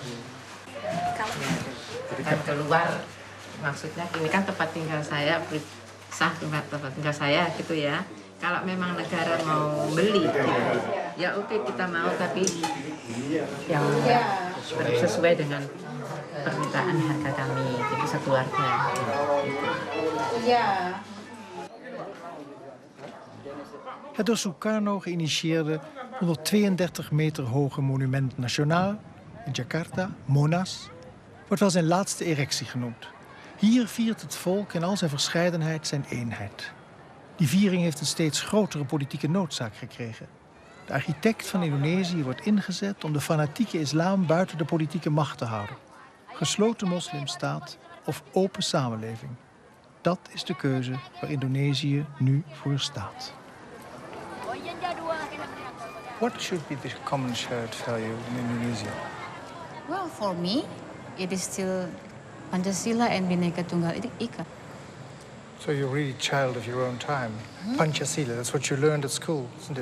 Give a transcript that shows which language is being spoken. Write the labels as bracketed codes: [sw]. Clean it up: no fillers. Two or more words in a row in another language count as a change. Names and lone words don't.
[id] Kan keluar, maksudnya ini kan tempat tinggal saya, sah tempat tinggal saya gitu ya. Kalau memang negara mau beli, ya oke kita mau, tapi yang sesuai dengan permintaan harga kami, jadi sekeluarga. [nl] Ja. Het door Sukarno geïnitieerde 132 meter hoge monument nationaal in Jakarta, Monas, wordt wel zijn laatste erectie genoemd. Hier viert het volk in al zijn verscheidenheid zijn eenheid. Die viering heeft een steeds grotere politieke noodzaak gekregen. De architect van Indonesië wordt ingezet om de fanatieke islam buiten de politieke macht te houden. Gesloten moslimstaat of open samenleving. Dat is de keuze waar Indonesië nu voor staat. [en] What should be the common shared value in Indonesia? Well, for me, it is still Pancasila and Bhinneka Tunggal Ika. So you're really a child of your own time. Pancasila, that's what you learned at school, isn't it?